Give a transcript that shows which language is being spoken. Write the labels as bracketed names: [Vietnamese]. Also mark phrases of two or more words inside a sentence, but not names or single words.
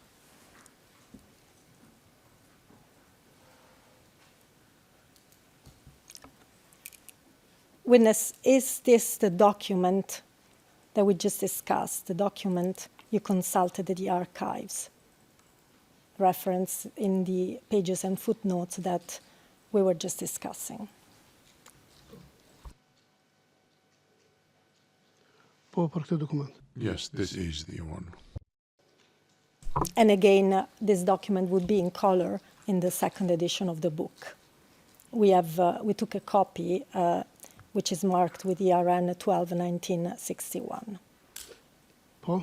[English] Witness, is this the document that we just discussed, the document you consulted at the archives, referenced in the pages and footnotes that we were just discussing? [Albanian] Po, për këtë dokument. [English] Yes, this is the one. And again, this document would be in color in the second edition of the book. We took a copy which is marked with ERN 12/1961. Po.